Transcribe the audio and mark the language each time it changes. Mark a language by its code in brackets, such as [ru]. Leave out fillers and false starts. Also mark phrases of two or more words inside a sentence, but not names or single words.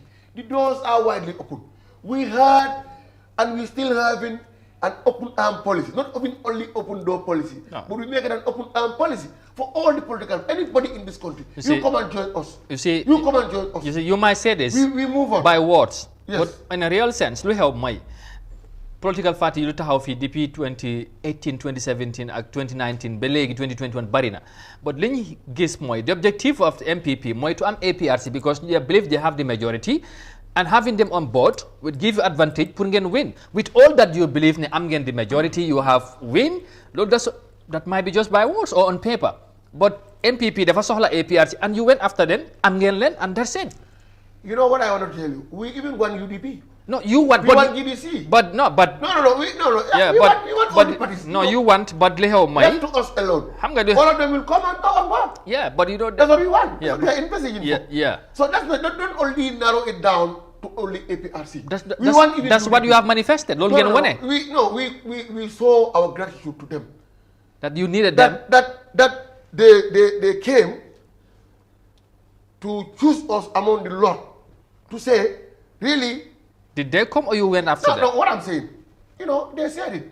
[en] The doors are widely open. We had, and we still having, an open arm policy. Not only open door policy, but we make it an open arm policy for all the political, anybody in this country. You come and join us. You come and join us. You see, you might say this we move on by words, yes. But in a real sense, look how my political party you [wo] taxaw fi [en] depuis 2018 2017 ak 2019 [wo] ba léegi [en] 2021 [wo] bari na [en] but [wo] li ñu gis mooy [en] the objective of the MPP mooy to am APRC because they believe they have the majority and having them on board would give you advantage [wo] pour ngeen [en] win with all that you believe [wo] ne am ngeen [en] the majority you have win loolu that might be just by words or on paper. But NPP [wo] dafa soxla [en] APRC and you went after them [wo] am ngeen leen [en] and that's it. You know what I want to tell you? We even won UDP. No, you want. We want GDC. But no. Yeah, we want all the parties. No, you want. But [wo] li xew may. [en] Left to us alone. [wo] Xam nga [en] all of them will come and talk on board. Yeah, but you don't. That's what we want. Yeah, so they are investing in. Yeah. So that's why don't only narrow it down to only APRC. That's what you have manifested. [wo] Loolu ngeen wone. [en] We saw our gratitude to them. That you needed them. That they came to choose us among the lot to say, really. Did they come or you went after them? No, what I'm saying, they said it.